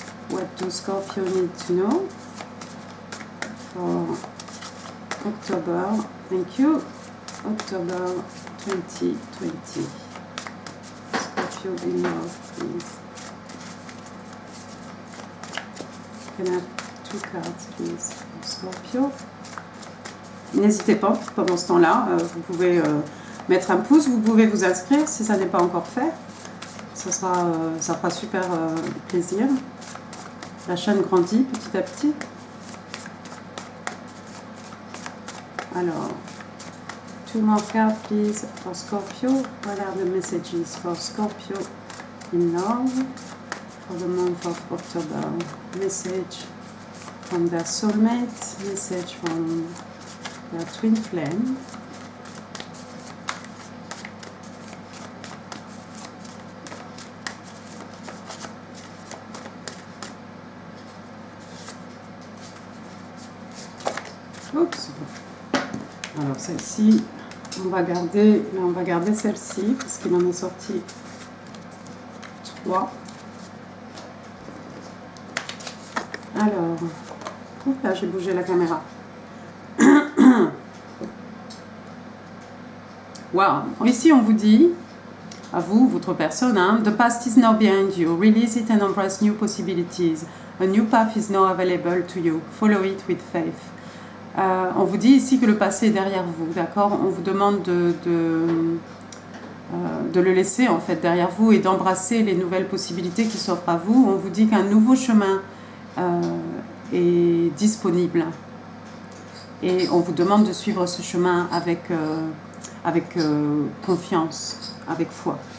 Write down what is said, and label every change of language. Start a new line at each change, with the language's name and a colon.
English: What do Scorpio need to know for October? Thank you. October 2020. In love, please. Can I have 2 cards, please, for Scorpio?
French: N'hésitez pas, pendant ce temps-là, vous pouvez mettre un pouce, vous pouvez vous inscrire si ça n'est pas encore fait. Ça fera super plaisir. La chaîne grandit petit à petit. Alors,
English: Two more cards, please, for Scorpio. What are the messages for Scorpio in love for the month of October? Message from their soulmate, message from their twin flame. Oups.
French: Alors celle-ci, on va garder celle-ci parce qu'il en est sorti 3. Alors, là j'ai bougé la caméra. Wow. Ici on vous dit, à vous, votre personne, hein,
English: the past is now behind you. Release it and embrace new possibilities. A new path is now available to you. Follow it with faith.
French: On vous dit ici que le passé est derrière vous, d'accord? On vous demande de le laisser en fait derrière vous et d'embrasser les nouvelles possibilités qui s'offrent à vous. On vous dit qu'un nouveau chemin est disponible et on vous demande de suivre ce chemin avec confiance, avec foi.